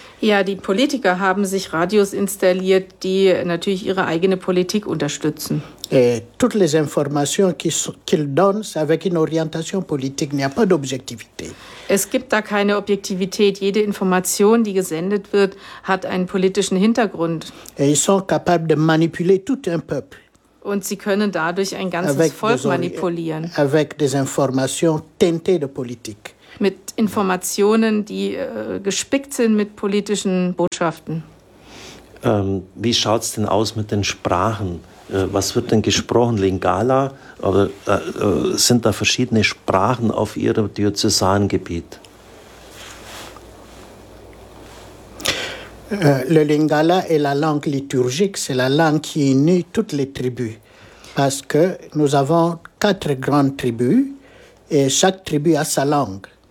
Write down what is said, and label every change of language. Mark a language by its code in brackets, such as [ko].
[de] Ja, die Politiker haben sich Radios installiert, die natürlich ihre eigene Politik unterstützen. [fr] Toutes les informations qu'ils donnent, c'est avec une orientation politique, il n'y a pas d'objectivité. [de] Es gibt da keine Objektivität. Jede Information, die gesendet wird, hat einen politischen Hintergrund. [fr] Ils sont capables de manipuler tout un peuple. [de] Und sie können dadurch ein ganzes avec Volk des manipulieren. [fr] Avec des informations teintées de politique. [de] Mit Informationen, die gespickt sind mit politischen Botschaften. Wie schaut es denn aus mit den Sprachen? Was wird denn gesprochen? Lingala? Oder sind da verschiedene Sprachen auf Ihrem Diözesangebiet? [fr] Le Lingala est la langue liturgique, c'est la langue qui unit toutes les tribus. Parce que nous avons quatre grandes tribus et chaque tribu a sa langue.